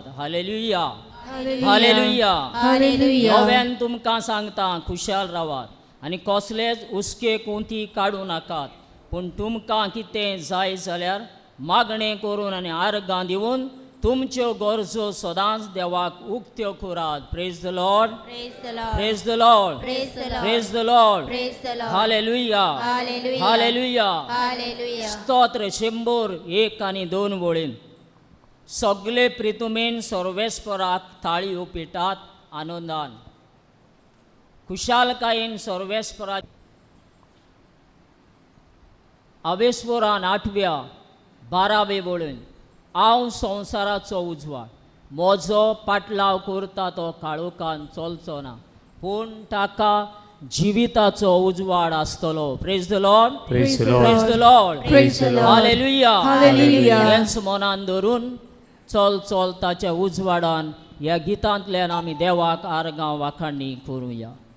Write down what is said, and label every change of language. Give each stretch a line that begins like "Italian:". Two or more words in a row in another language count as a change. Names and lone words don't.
Konkani: हालेलुया. हालेलुया.
English: Hallelujah.
Konkani: नव्यान तुमकां सांगता खुशाल रावात आनी कसलेच हुस्के कोंती काडूं नाकात. पूण तुमकां कितें जाय जाल्यार मागणें करून आनी आर्गां दिवन तुमच्यो गरजो सदांच देवाक उक्त्यो करात.
English: Praise the Lord. Praise the Lord. Praise the Lord. Praise the Lord. Praise the Lord. Praise the Lord.
Konkani: हालेलुया.
English: Hallelujah.
Konkani: हालेलुया.
English: Hallelujah.
Konkani: स्तोत्र 100 आनी 2 वळीन. सगळे प्रितुमेन सर्वेस्पराक ताळी उपिटात आनंदान. खुशालकायेन सर्वेस्परा हावेसवरान 8व्या 12वे वळीन. हांव संवसाराचो उजवाड, म्हजो पाटलाव करता तो काळोखान चलचो ना, पूण ताका जिविताचो उजवाड आसतलो.
English: Praise the Lord. Praise the Lord. Praise the Lord. Praise the Lord.
Konkani: हालेलुया.
English: Hallelujah.
Konkani: हेंच मनान धरून चल ताच्या उजवाडान ह्या गितांतल्यान आमी देवाक आर्गां वाखाणणी करुया.